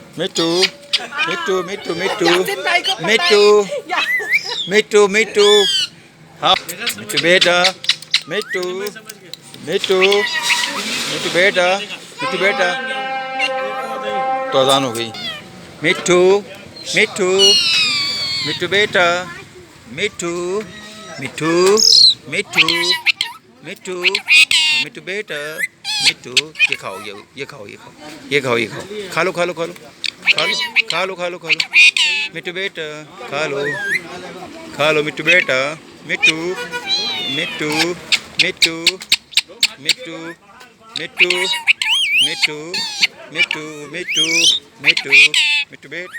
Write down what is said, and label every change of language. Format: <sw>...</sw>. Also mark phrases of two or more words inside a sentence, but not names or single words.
<hi>Mitu, Mitu, Mitu, Mitu, สิ้นใดก็ไป Mitu, อย่า Mitu, Mitu. Hop. Mitu beta. Mitu, Mitu, Mitu beta. Mitu beta. तो आजान हो गई. Mitu, Mitu, Mitu beta. Mitu, Mitu, Mitu, Mitu, Mitu beta. Mitu. ये खाओ ये खाओ ये खाओ ये खाओ ये खाओ. खा लो खा लो खा लो खा लो खा लो खा लो खा लो. मिट्टू बेटा खा लो मिट्टू बेटा. मिट्टू मिट्टू मिट्टू मिट्टू मिट्टू मिट्टू मिट्टू मिट्टू मिट्टू मिट्टू बेटा.</hi>